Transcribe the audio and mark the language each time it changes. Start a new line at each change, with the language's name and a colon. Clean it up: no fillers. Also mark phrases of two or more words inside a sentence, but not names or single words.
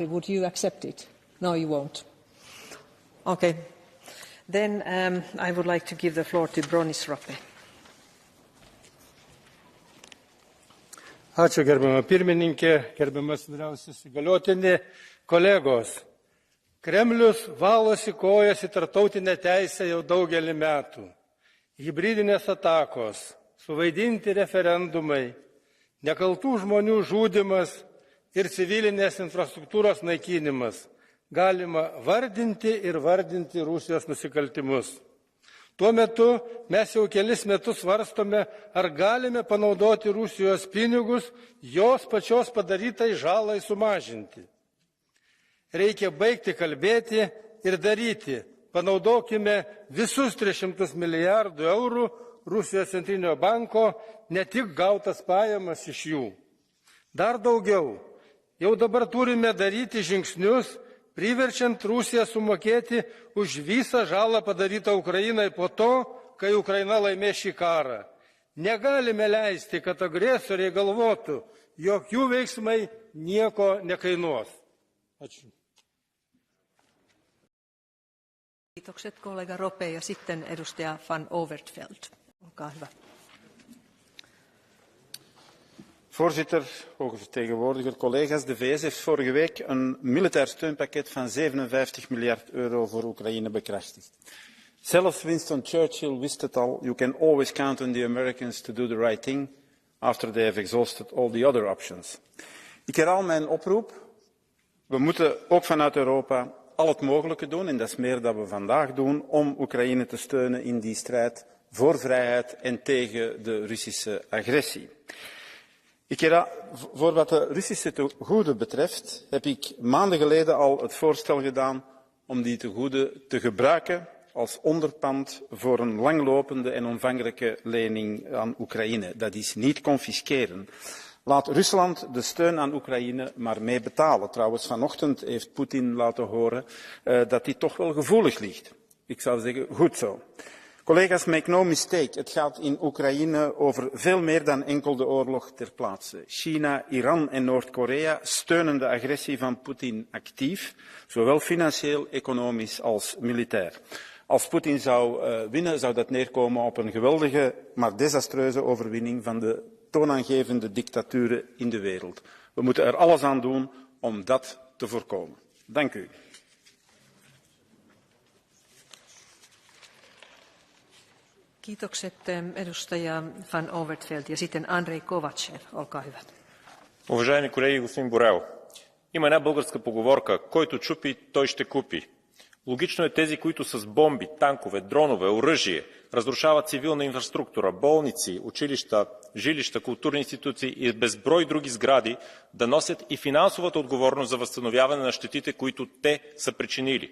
English: Would you accept it? No, you won't. Okay. Then I would like to give the floor to Bronis Rope.
Lithuanian: Ačiū, gerbiama pirmininkė, gerbiamas vyriausias įgaliotinė, kolegos. Kremlius valosi kojas į tarptautinę teisę jau daugelį metų. Hibridinės atakos, suvaidinti referendumai, nekaltų žmonių žudymas ir civilinės infrastruktūros naikinimas galima vardinti ir vardinti Rusijos nusikaltimus. Tuo metu mes jau kelis metus svarstome, ar galime panaudoti Rusijos pinigus jos pačios padarytai žalai sumažinti. Reikia baigti kalbėti ir daryti. Panaudokime visus 300 milijardų eurų Rusijos centrinio banko ne tik gautas pajamas iš jų. Dar daugiau, jau dabar turime daryti žingsnius, priverčiant Rusiją sumokėti už visą žalą padarytą Ukrainai po to, kai Ukraina laimės šį karą. Negalime leisti, kad agresoriai galvotų, jog jų veiksmai nieko nekainuos. Ačiū.
Finnish: Kiitokset kollega Rope ja sitten edustaja Van Overtveld. Olkaa hyvä.
Dutch: Voorzitter, hoge vertegenwoordiger, collega's, de VS heeft vorige week een militair steunpakket van 57 miljard euro voor Oekraïne bekrachtigd. Zelfs Winston Churchill wist het al,
English: you can always count on the Americans to do the right thing after they have exhausted all the other options.
Dutch: Ik herhaal mijn oproep. We moeten ook vanuit Europa al het mogelijke doen, en dat is meer dan we vandaag doen, om Oekraïne te steunen in die strijd voor vrijheid en tegen de Russische agressie. Voor wat de Russische tegoeden betreft heb ik maanden geleden al het voorstel gedaan om die tegoeden te gebruiken als onderpand voor een langlopende en omvangrijke lening aan Oekraïne. Dat is niet confisceren. Laat Rusland de steun aan Oekraïne maar mee betalen. Trouwens, vanochtend heeft Poetin laten horen dat dit toch wel gevoelig ligt. Ik zou zeggen, goed zo. Collega's,
English: make no mistake,
Dutch: het gaat in Oekraïne over veel meer dan enkel de oorlog ter plaatse. China, Iran en Noord-Korea steunen de agressie van Poetin actief, zowel financieel, economisch als militair. Als Poetin zou winnen, zou dat neerkomen op een geweldige, maar desastreuze overwinning van de toonaangevende dictaturen in de wereld. We moeten er alles aan doen om dat te voorkomen. Dank u.
Finnish: Kiitokset edustaja Van Overtveld ja sitten Andrei Kovačev. Olkaa hyvä.
Bulgarian: Уважаеми колеги, господин Борел, има една българска поговорка: който чупи, той ще купи. Логично е тези, които с бомби, танкове, дронове, оръжие разрушават цивилна инфраструктура, болници, училища, жилища, културни институции и безброй други сгради, да носят и финансовата отговорност за възстановяване на щетите, които те са причинили.